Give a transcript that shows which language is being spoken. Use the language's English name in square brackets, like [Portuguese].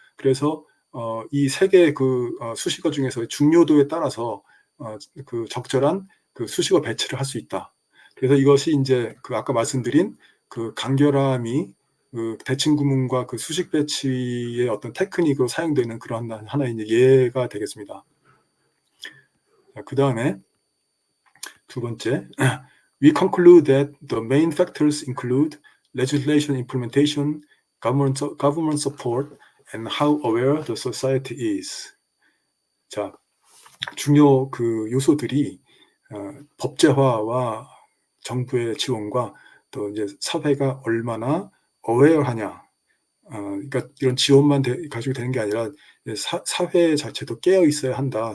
[Korean] 그래서 이 세 개의 그 수식어 중에서 중요도에 따라서 그 적절한 그 수식어 배치를 할 수 있다. 그래서 이것이 이제 그 아까 말씀드린 그 간결함이 그 대칭 구문과 그 수식 배치의 어떤 테크닉으로 사용되는 그런 하나의 이제 예가 되겠습니다. 그 다음에 두 번째, [English] We conclude that the main factors include legislation implementation, government support, and how aware the society is. [Korean] 자, 중요 그 요소들이 법제화와 정부의 지원과 또 이제 사회가 얼마나 aware하냐. 그러니까 이런 지원만 가지고 되는 게 아니라 사회 자체도 깨어 있어야 한다.